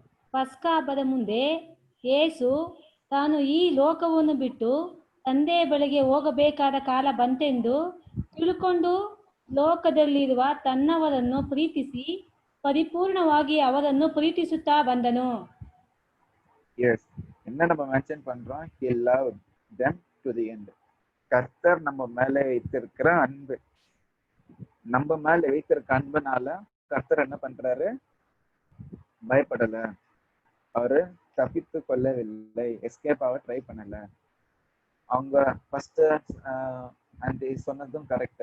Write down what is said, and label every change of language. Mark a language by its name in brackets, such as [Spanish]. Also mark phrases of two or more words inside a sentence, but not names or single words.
[Kannada] ಪಸ್ಕ ಹಬ್ಬದ ಮುಂದೆ ಯೇಸು ತಾನು ಈ ಲೋಕವನ್ನು ಬಿಟ್ಟು ತಂದೆಯ ಬಳಿಗೆ ಹೋಗಬೇಕಾದ ಕಾಲ ಬಂತೆಂದು ತಿಳ್ಕೊಂಡು ಲೋಕದಲ್ಲಿರುವ ತನ್ನವರನ್ನು ಪ್ರೀತಿಸಿ ಪರಿಪೂರ್ಣವಾಗಿ ಅವರನ್ನು ಪ್ರೀತಿಸುತ್ತಾ ಬಂದನು. [Tamil] எஸ், என்ன நம்ம மென்ஷன் பண்றோம்? [English] He loved them to the end. [Tamil] கர்த்தர் நம்ம மேல வைத்திருக்கிற அன்பு, நம்ம மேல வைத்திருக்க அன்புனால கர்த்தர் என்ன பண்றாரு? பயப்படல, அவரு தப்பித்து கொள்ளவில்லை, எஸ்கேப் ஆக ட்ரை பண்ணல. அவங்க ஃபர்ஸ்ட் அந்த சொன்னதும் கரெக்ட்.